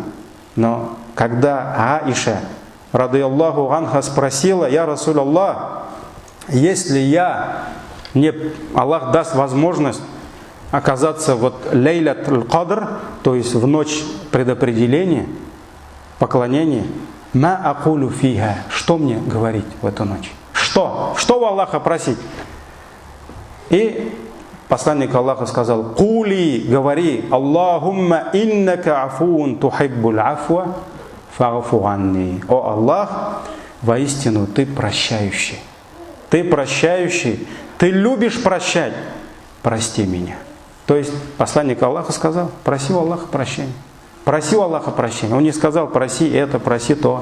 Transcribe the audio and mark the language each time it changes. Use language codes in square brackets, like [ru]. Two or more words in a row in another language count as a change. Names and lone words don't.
[ru] Но когда Аиша, [ar] رضي الله عنها, [ru] спросила: [ar] «يا رسول الله, [ru] если мне Аллах даст возможность оказаться вот [ar] ليلة القدر, [ru] то есть в ночь предопределения, поклонения, [ar] ما أقول فيها, [ru] что мне говорить в эту ночь? Что у Аллаха просить?» И посланник Аллаха сказал: «Кули, говори, [ar] اللهم إنك عفو تحب العفو فاعف عني». [ru] О Аллах, воистину ты прощающий. Ты прощающий, ты любишь прощать, прости меня. То есть посланник Аллаха сказал: проси у Аллаха прощения. Проси у Аллаха прощения. Он не сказал: проси это, проси то.